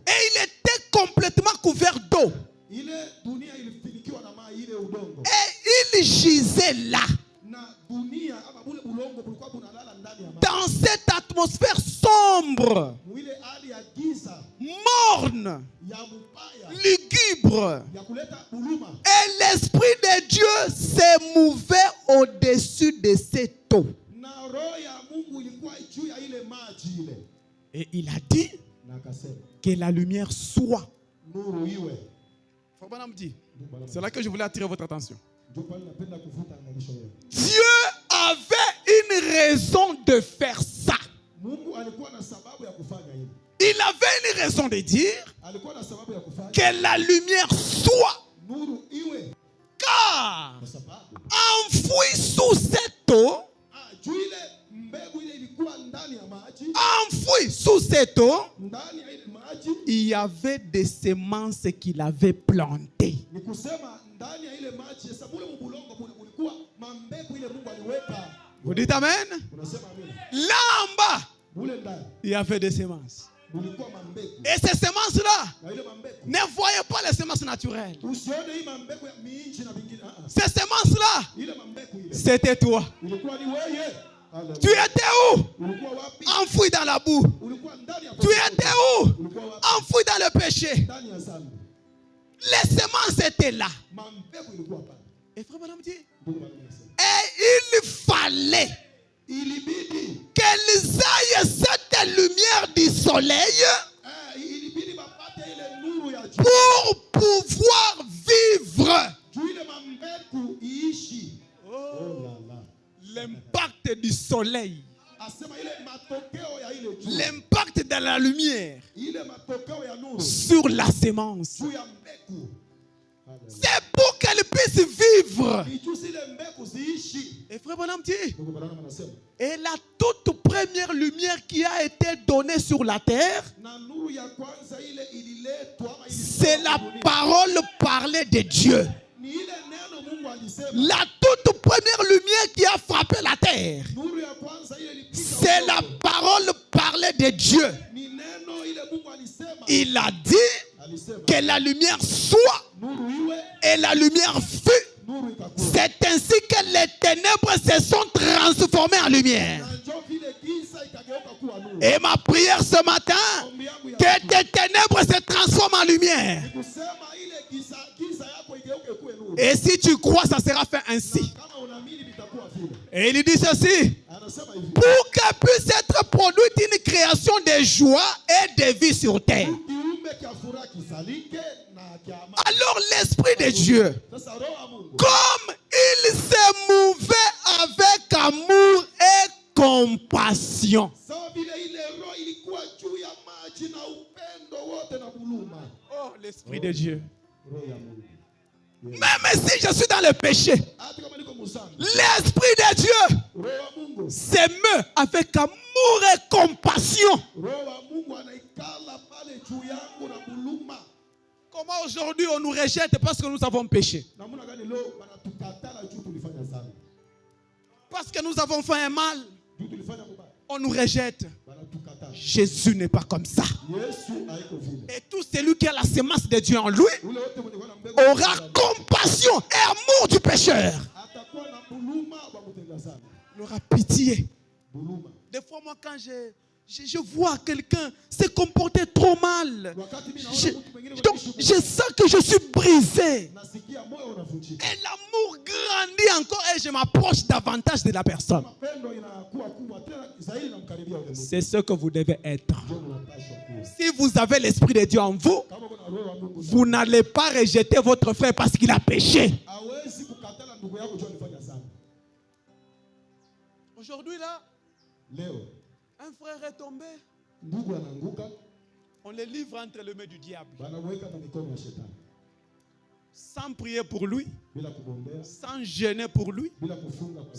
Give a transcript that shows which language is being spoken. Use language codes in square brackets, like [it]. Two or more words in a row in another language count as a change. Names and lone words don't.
[fr] Et il était complètement couvert d'eau. [sw] Ile dunia ilifunikiwa na maji ile udongo. [fr] Et il gisait là, [sw] Na dunia ama bule ulongo kulikuwa bunalala ndani ya maji. [fr] dans cette atmosphère sombre, [sw] Mwile hali ya giza [fr] morne, [sw] ya mupaya [fr] lugubre. [sw] ya kuleta buluma. [fr] Et l'Esprit de Dieu se mouvait au-dessus de cette eau. [sw] Na roho ya Mungu ilikuwa juu ya ile maji ile. [fr] Et il a dit [sw] Na akasema, [fr] que la lumière soit. [sw] nuru iwe. [fr] Frère Branham dit, [sw] Ndugu Branham, [fr] c'est là que je voulais attirer votre attention. [sw] ndio pale napenda kuvuta angalisho leo. [fr] Dieu avait une raison de faire ça. [sw] Mungu alikuwa na sababu ya kufanya hivi. [fr] Il avait une raison de dire [sw] Alikuwa na sababu ya kufanya [fr] que la lumière soit. [sw] nuru iwe [fr] Car [sw] kwa sababu [fr] enfoui sous cette eau, [sw] juu ile mbegu ile ilikuwa ndani ya maji, [fr] enfoui sous cette eau, [sw] ndani ya ile maji [fr] Il y avait des semences qu'il avait plantées. [sw] ni kusema ndani ya ile maji sasa mule mbulongo mule kulikuwa mambegu ile Mungu aliweka. [fr] Vous dites Amen? [sw] Unasema amina. [fr] là en bas, [sw] Mule ndani [fr] Il y avait des semences. [sw] kulikuwa mambegu. [fr] et ces semences-là, [sw] Na ile mambegu [fr] ne voyez pas les semences naturelles. [sw] usione hii mambegu ya miinchi na vingine. [fr] Ces semences-là, [sw] Ile mambegu ile [fr] C'était toi. [sw] ilikuwa ni wewe. Haleluya. [fr] tu étais où? [sw] Ulikuwa wapi? [fr] Enfoui dans la boue. [sw] Ulikuwa ndani ya [fr] Tu étais où? [sw] Ulikuwa wapi? [fr] Enfoui dans le péché. [sw] Ndani ya dhambi. [fr] Les semences étaient là. [sw] Mambegu ilikuwa pale. [fr] Et frère Branham dit, [sw] Ndugu Branham anasema, [fr] Et il fallait [sw] ilibidi [fr] qu'elles aillent cette lumière du soleil [sw] ilibidi bapate ile nuru ya jua [fr] pour pouvoir vivre. [sw] juu ile mambegu iishi. [fr] Oh la la. l'impact du soleil, [sw] Asema ile matokeo ya ile jua, [fr] l'impact de la lumière [sw] ile matokeo ya nuru [fr] sur la sémence. [sw] juu ya mbegu. [fr] c'est pour qu'elle puisse vivre. [sw] Ni juu zile mbegu ziishi. [fr] Et frère Branham dit, [sw] Ndugu Branham anasema, [fr] et la toute première lumière qui a été donnée sur la terre, [sw] na nuru ya kwanza ile ililetwa ama [fr] c'est la parole parlée de Dieu. [sw] ni ile neno Mungu alisema. [fr] La toute première lumière qui a frappé la terre, [sw] Nuru ya kwanza ile ilipita [fr] C'est la parole parlée de Dieu. [sw] Ni neno ile Mungu alisema. [fr] Il a dit [sw] Alisema. [fr] que la lumière soit [sw] Nuru iwe. [fr] et la lumière fut. [sw] Nuru ikakuwa. [fr] C'est ainsi que les ténèbres se sont transformées en lumière. [sw] Na njoo vile giza ikageuka kuwa nuru. [fr] Et ma prière ce matin, [sw] Ombi yangu ya [fr] que tes ténèbres se transforment en lumière. [sw] kusema ile giza yako igeuke kuwe nuru. [fr] Et si tu crois, ça sera fait ainsi. [sw] Kama unaamini vitakuwa vile. [fr] Et il dit ceci: [sw] Anasema hivi. [fr] pour que puisse être produite une création de joie et de vie sur terre. [sw] Kiumbe kia furaha kisalike na kia amani. [fr] Alors l'Esprit de Dieu, [sw] Sasa roho ya Mungu. [fr] comme il se mouvait avec amour et compassion. [sw] Sawa vile ile roho ilikuwa juu ya maji na upendo wote na buluma. [fr] Oh, l'Esprit de Dieu. [sw] Roho ya Mungu. [fr] Même si je suis dans le péché, [sw] Hata kama niko msana. [fr] l'Esprit de Dieu [sw] Roho ya Mungu. [fr] s'émeut avec amour et compassion. [sw] Roho ya Mungu anaikala pale juu yangu na buluma. [fr] Comment aujourd'hui on nous rejette parce que nous avons péché? [sw] Namuna gani leo banatukatala juu tulifanya sana. [fr] Parce que nous avons fait un mal, [sw] Juu tulifanya mabaya. [fr] on nous rejette. [sw] Banatukatala. [fr] Jésus n'est pas comme ça. [sw] Yesu haiko vile. [fr] Et tout celui qui a la sémence de Dieu en lui [sw] Ule wote mwenye wana mbegu [fr] aura compassion et amour du pécheur. [sw] atakuwa na buluma wa mtenda sana. [fr] Il aura pitié. [sw] Buluma. [fr] Des fois, moi, quand je vois quelqu'un se comporter trop mal, [sw] Wakati mimi [fr] je, [sw] naona mtu mwingine [fr] donc, je sens que je suis brisé. [sw] nasikia moyo unavunjika. [fr] Et l'amour grandit encore et je m'approche davantage de la personne. [sw] Mapendo inakuwa kubwa tena zaidi namkaribia ule mtu. [fr] C'est ce que vous devez être. [sw] Ndio mnapaswa kuwa. [fr] Si vous avez l'Esprit de Dieu en vous, [sw] Kama kuna roho ya Mungu [fr] vous n'allez pas rejeter votre frère parce qu'il a péché. [sw] hawezi kukatala ndugu yako juu alifanya sana. [fr] Aujourd'hui, là, [sw] Leo [fr] un frère est tombé. [sw] ndugu anaanguka, [fr] On le livre entre les mains du diable. [sw] banaweka kwa mikono ya shetani [fr] Sans prier pour lui, [sw] bila kugombea, [fr] sans jeûner pour lui, [sw] bila kufunga kwa